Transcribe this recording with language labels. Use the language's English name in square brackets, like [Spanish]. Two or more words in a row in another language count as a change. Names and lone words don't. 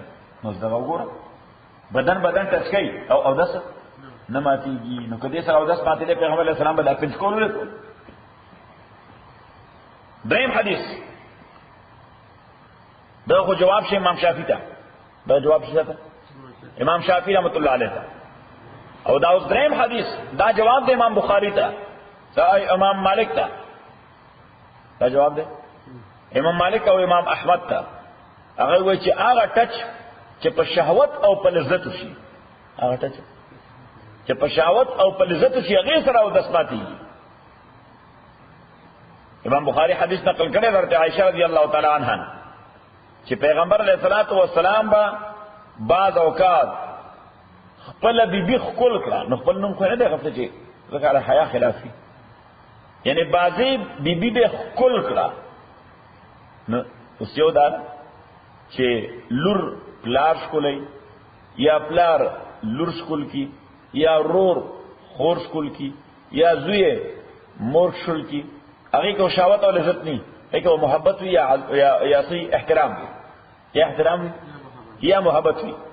[Pashto] نو زه وګوره بدن ټچ کوي او اودس نه ماتېږي. نو که دې سره اودس ماتېدی پیغمبر [Arabic] علیہ السلام [Pashto] به دا پنچ کول ولې کول. دریم حدیث دا خو جواب شي امام شافعي ته، دا جواب شي ته امام شافعي [Arabic] رحمۃ اللہ علیہ [Pashto] ته. او دا اوس دریم حدیث دا جواب دی امام بخاری ته، دا امام مالک ته، دا جواب دی امام مالک او امام احمد ته. هغه وایي چې هغه ټچ چې په شهوت او په لذت شي، هغه ټچ چې په شهوت او په لذت شي هغې سره اودس ماتېږي. امام بخاری حدیث نقل کړی حضرت عائشہ [Arabic] رضی اللہ تعالی عنہا [Pashto] چې پیغمبر [Arabic] علیہ الصلوۃ والسلام [Pashto] با بعض اوقات خپل بیبي ښکل کړه. نو خپل نوم خو نه دی غفله چې ځکه د حیا خلاف وي، یعنی بعضې بیبي به ښکل کړه. نو اوس یو دا چې لور پلار ښکلی یا پلار لور ښکل کی یا رور خور ښکل کی یا زوی مور ښکل کی، هغې که شهوت او لذت نه هغې که محبت وي یا صحیح احترام وي، یا احترام وي یا محبت وي.